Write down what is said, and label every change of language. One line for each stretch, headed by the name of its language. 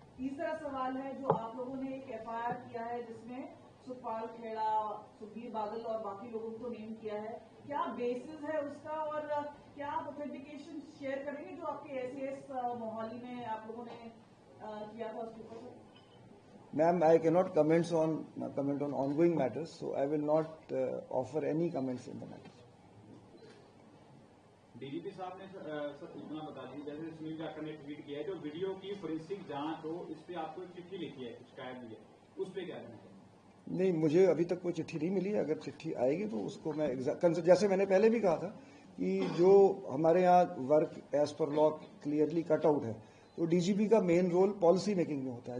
Hindi: तीसरा सवाल है जो आप लोगों ने एक एफआईआर किया है जिसमें सुखपाल खेड़ा, सुखबीर बादल और बाकी लोगों को नेम किया है, क्या बेसिस है उसका और क्या आप ऑथेंटिकेशन शेयर करेंगे जो आपके एसएएस मोहाली में आप लोगों ने किया था उसके ऊपर?
English: Ma'am, I cannot comment on ongoing matters, so I will not offer any comments in the matter.
Hindi: DGP साहब ने सर इतना बता दी, जैसे सुनील जाखड़ ने ट्वीट किया है जो वीडियो की फोरेंसिक जांच हो, इस पे आपको एक चिट्ठी लिखी है, शिकायत दी है, उस पे क्या कहना है? नहीं, मुझे अभी तक कोई चिट्ठी नहीं मिली। अगर चिट्ठी आएगी तो उसको मैं जैसे मैंने पहले भी कहा था कि जो हमारे यहाँ work
English: age पर law clearly cut out
Hindi: है तो डीजीपी का मेन रोल पॉलिसी मेकिंग में होता है।